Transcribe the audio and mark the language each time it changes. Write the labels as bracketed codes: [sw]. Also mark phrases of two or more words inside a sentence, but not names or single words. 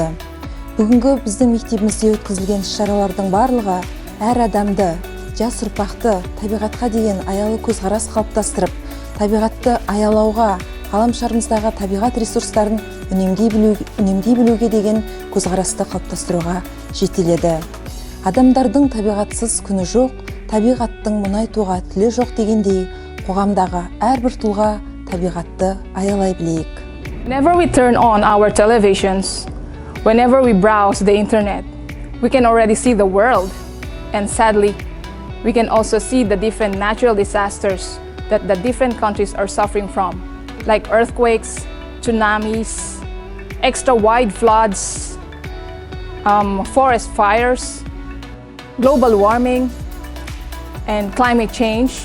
[kk] Бүгінгі біздің мектебімізде өткізілген шаралардың барлығы әр адамды, жас ұрпақты табиғатқа деген аялы көзқарас қалыптастырып, табиғатты аялауға, ғаламшарымыздағы табиғат ресурстарын үнемдей білуге деген көзқарасты қалыптастыруға жетеледі. Адамдардың табиғатсыз күні жоқ, табиғаттың мұнайтуға тілі жоқ дегендей, қоғамдағы әрбір тұлға табиғатты аялай білейік. [en] Whenever we turn on our televisions, whenever we browse the internet, we can already see the world. And sadly, we can also see the different natural disasters that the different countries are suffering from, like earthquakes, tsunamis, extra wide floods, forest fires, global warming, and climate change.